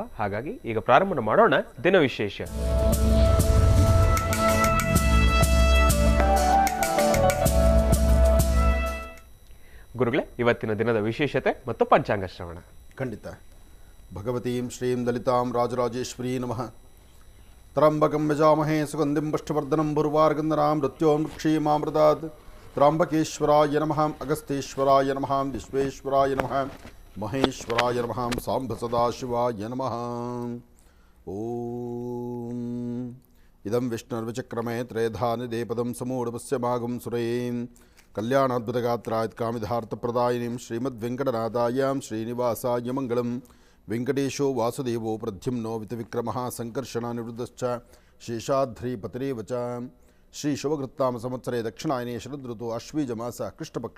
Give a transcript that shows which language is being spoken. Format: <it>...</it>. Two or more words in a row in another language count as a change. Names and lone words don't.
<kn>ಹಾಗಾಗಿ ಈಗ ಪ್ರಾರಂಭ ಮಾಡೋಣ ದಿನ ವಿಶೇಷ. ಗುರುಗಳೇ, ಇವತ್ತಿನ ದಿನದ ವಿಶೇಷತೆ ಮತ್ತು ಪಂಚಾಂಗ ಶ್ರವಣ.</kn> <sa>ಖಂಡಿತ. ಭಗವತೀಂ ಶ್ರೀಂ ಲಲಿತಾಂ ರಾಜರಾಜೇಶ್ವರೀ ನಮಃ. ತ್ರಂಬಕಂ ಯಜಾಮಹೇ ಸುಗಂಧಿಂ ಪುಷ್ಟಿವರ್ಧನಂ ಪೂರ್ವಾರ್ಗಂಧನಾಂ ಮೃತ್ಯೋಂ ಕ್ಷೀಮಾಮೃತಾತ್. ತ್ರಂಬಕೇಶ್ವರಾಯ ನಮಃ, ಅಗಸ್ತ್ಯೇಶ್ವರಾಯ ನಮಃ, ವಿಶ್ವೇಶ್ವರಾಯ ನಮಃ, ಮಹೇಶ್ವರಾಯ ನಮಃ, ಸಾಂಬ ಸದಾಶಿವಾಯ ನಮಃ. ಓಂ ಇದಂ ವಿಷ್ಣುರ್ವಿಚಕ್ರಮೇ ತ್ರಯಧಾನಿದೇ ಪದಂ ಸಮೂಢಪಸ್ಯ ಭಾಗಂ ಸುರೇಂ ಕಲ್ಯಾಣಾದ್ಭುತಗಾತ್ರಾತ್ ಕಾಮಿಧಾರ್ಥಪ್ರದಾಯಿನೀಂ ಶ್ರೀಮದ್ವೆಂಕಟನಾಥಾಯಾಂ ಶ್ರೀನಿವಾಸಾಯ ಮಂಗಳಂ. ವೆಂಕಟೇಶೋ ವಾಸುದೇವೋ ಪ್ರದ್ಯುಮ್ನೋ ವಿತವಿಕ್ರಮಃ ಸಂಕರ್ಷಣಾನಿವೃದ್ಧಶ್ಚ ಶೇಷಾದ್ರಿಪತಿರೇವ ಚ. ಶ್ರೀ ಶುಭಕೃತ್ತಾಮ ಸಂವತ್ಸರೇ ದಕ್ಷಿಣಾಯನೇ ಶರದೃತು ಅಶ್ವೀಜ ಮಾಸ ಕೃಷ್ಣಪಕ್ಷ.</sa>